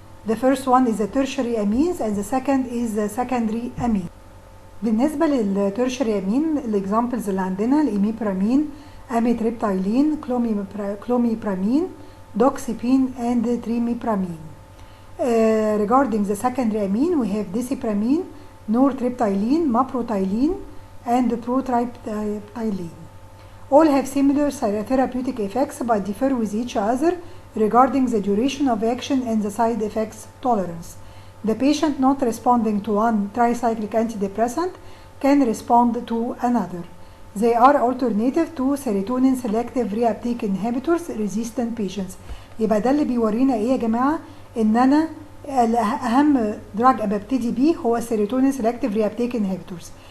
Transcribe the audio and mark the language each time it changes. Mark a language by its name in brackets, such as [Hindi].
[English] The first one is the tertiary amines and the second is the secondary amine. [Arabic] بالنسبة للترشري امين الاكزامبلز اللي عندنا الإيميبرامين، أميتريبتايلين، كلوميبرامين، دوكسيبين and تريميبرامين. [English] Regarding the secondary amine, we have desipramine, nortriptyline, maprotylene and protriptyline. All have similar therapeutic effects but differ with each other regarding the duration of action and the side effects tolerance. The patient not responding to one tricyclic antidepressant can respond to another. They are alternative to serotonin selective reuptake inhibitors resistant patients. [Arabic] يبقى ده اللي بيورينا ايه يا جماعه؟ ان انا اهم دراج ابتدي بيه هو serotonin selective reuptake inhibitors.